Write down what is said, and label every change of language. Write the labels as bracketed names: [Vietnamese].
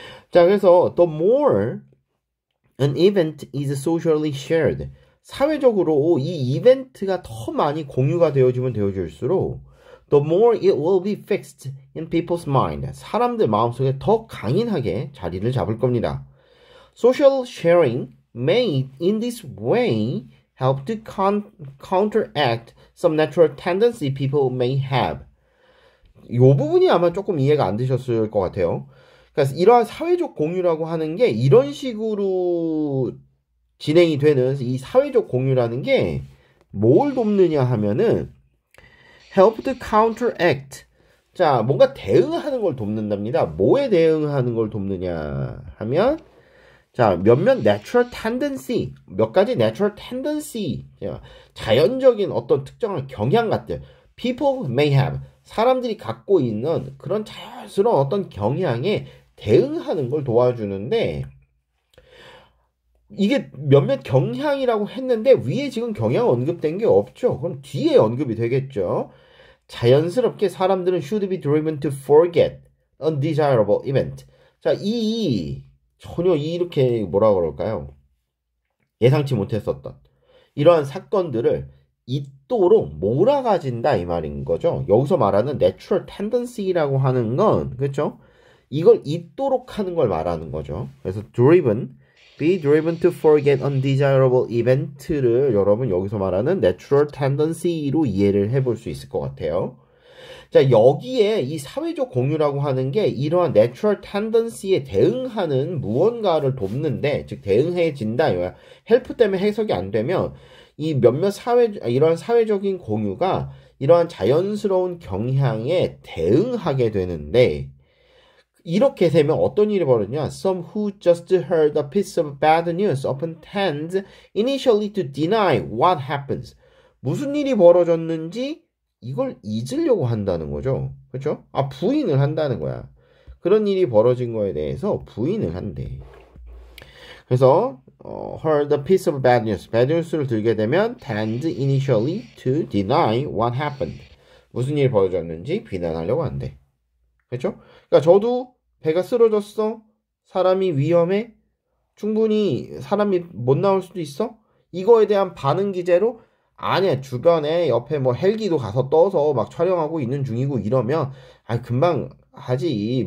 [Korean] 자 그래서 [English] the more an event is socially shared [Korean] 사회적으로 이 이벤트가 더 많이 공유가 되어지면 되어질수록 [English] the more it will be fixed in people's mind [Korean] 사람들 마음속에 더 강인하게 자리를 잡을 겁니다. [English] Social sharing may in this way help to counteract some natural tendency people may have. [Korean] 이 부분이 아마 조금 이해가 안 되셨을 것 같아요. 그러니까 이러한 사회적 공유라고 하는 게 이런 식으로 진행이 되는 이 사회적 공유라는 게 뭘 돕느냐 하면은 [English] help to counteract. [Korean] 자, 뭔가 대응하는 걸 돕는답니다. 뭐에 대응하는 걸 돕느냐 하면 자, 몇몇 natural tendency, 몇 가지 natural tendency, 자연적인 어떤 특정한 경향 같은 [English] people may have, [Korean] 사람들이 갖고 있는 그런 자연스러운 어떤 경향에 대응하는 걸 도와주는데 이게 몇몇 경향이라고 했는데 위에 지금 경향 언급된 게 없죠. 그럼 뒤에 언급이 되겠죠. 자연스럽게 사람들은 [English] should be driven to forget undesirable event. [Korean] 자, 전혀 이렇게 뭐라 그럴까요? 예상치 못했었던 이러한 사건들을 잊도록 몰아가진다 이 말인 거죠. 여기서 말하는 natural tendency라고 하는 건 그렇죠? 이걸 잊도록 하는 걸 말하는 거죠. 그래서 [English] be driven to forget undesirable event [Korean] 를 여러분 여기서 말하는 natural tendency로 이해를 해볼 수 있을 것 같아요. 자, 여기에 이 사회적 공유라고 하는 게 이러한 natural tendency에 대응하는 무언가를 돕는데, 즉 대응해진다 이거야. help 때문에 해석이 안 되면 이 이러한 사회적인 공유가 이러한 자연스러운 경향에 대응하게 되는데 이렇게 되면 어떤 일이 벌어지냐? [English] Some who just heard a piece of bad news often tend initially to deny what happens. [Korean] 무슨 일이 벌어졌는지 이걸 잊으려고 한다는 거죠. 그렇죠? 부인을 한다는 거야. 그런 일이 벌어진 거에 대해서 부인을 한대. 그래서 [English] heard a piece of bad news. bad news를 [Korean] 들게 되면 [English] tend initially to deny what happened. [Korean] 무슨 일이 벌어졌는지 비난하려고 한대. 그렇죠? 그러니까 저도 배가 쓰러졌어. 사람이 위험해. 충분히 사람이 못 나올 수도 있어. 이거에 대한 반응 기제로 아니야 주변에 옆에 뭐 헬기도 가서 떠서 막 촬영하고 있는 중이고 이러면 아 금방 하지.